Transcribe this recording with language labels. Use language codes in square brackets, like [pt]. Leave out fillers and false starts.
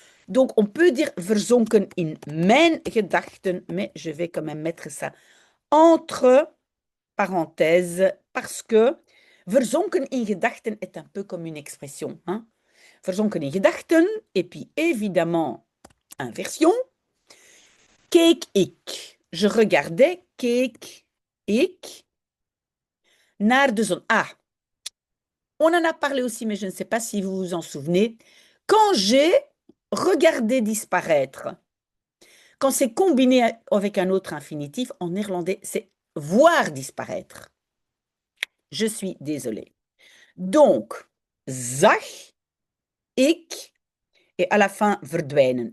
[fr] Donc, on peut dire [nl] verzonken in mijn gedachten, [fr] mais je vais quand même mettre ça entre parenthèses parce que [nl] verzonken in gedachten [fr] est un peu comme une expression. Hein? [nl] Verzonken in gedachten, [fr] et puis évidemment, inversion. [nl] Keek ik. [fr] Je regardais, [nl] keek ik naar de zon. [fr] Ah, on en a parlé aussi, mais je ne sais pas si vous vous en souvenez. Quand j'ai regardé disparaître, quand c'est combiné avec un autre infinitif, en néerlandais, c'est voir disparaître. Je suis désolée. Donc, [nl] zag ik, [fr] et à la fin, verdwijnen.